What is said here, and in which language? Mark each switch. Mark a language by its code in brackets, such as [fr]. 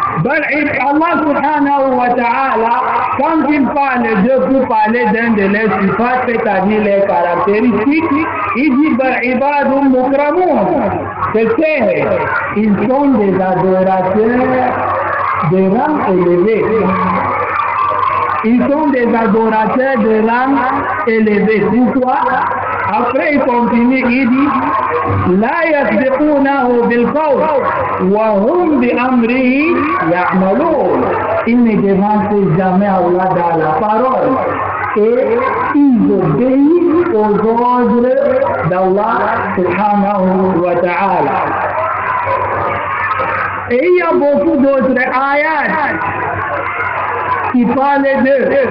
[fr] Allah subhanahu wa ta'ala, quand il parle d'eux pour parler d'un de leurs sifat, c'est-à-dire les caractéristiques, il dit Ibadun mukramun. C'est-à-dire, ils sont des adorateurs de rang élevé. ils sont des adorateurs de rang élevé. Pourquoi? [ar] Après il continue, il dit [fr] لا يسبقونه بالقول وهم بأمره يعملون. Ils ne devancent jamais Allah dans la parole et ils obéissent aux ordres d'Allah subhanahu wa ta'ala. Et il y a beaucoup d'autres ayats qui parlent d'eux.